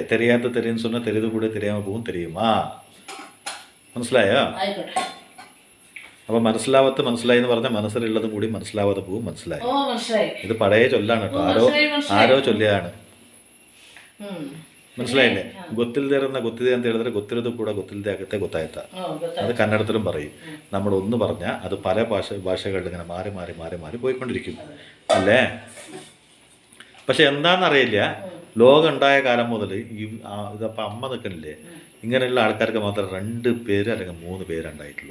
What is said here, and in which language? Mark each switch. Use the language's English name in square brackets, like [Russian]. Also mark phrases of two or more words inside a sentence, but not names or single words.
[Tamil] தெரியாத தெரியென்னு சொன்னா தெரியது கூட தெரியாம போகும், தெரியுமா? [Malayalam] മനസ്സിലായോ? അപ്പൊ മനസ്സിലാവാത്ത മനസ്സിലായി എന്ന് പറഞ്ഞാൽ മനസ്സിലുള്ളതും കൂടി മനസ്സിലാവാതെ പോകും. മനസ്സിലായി? ഇത് പഴയ ചൊല്ലാണ് കേട്ടോ, ആരോ ചൊല്ലിയാണ്. മനസ്സിലായില്ലേ? [Kannada] ಗೊತ್ತಿಲ್ದಿರನ್ನ ಗೊತ್ತಿದೆ ಅಂತ ಹೇಳಿದ್ರೆ ಗೊತ್ತಿರೋದು ಕೂಡ ಗೊತ್ತಿಲ್ಲದೆ ಆಗುತ್ತೆ, ಗೊತ್ತಾಯ್ತಾ? [Malayalam] അത് കന്നഡത്തിലും പറയും. നമ്മൾ ഒന്ന് പറഞ്ഞാൽ അത് പല ഭാഷകളിൽ ഇങ്ങനെ മാറി മാറി മാറി മാറി പോയിക്കൊണ്ടിരിക്കും അല്ലേ? പക്ഷെ എന്താണെന്നറിയില്ല, ലോകം ഉണ്ടായ കാലം മുതൽ ഇതപ്പം അമ്മ നിൽക്കണില്ലേ, ഇങ്ങനെയുള്ള ആൾക്കാർക്ക് മാത്രം 2 പേര് അല്ലെങ്കിൽ 3 പേരുണ്ടായിട്ടുള്ളൂ.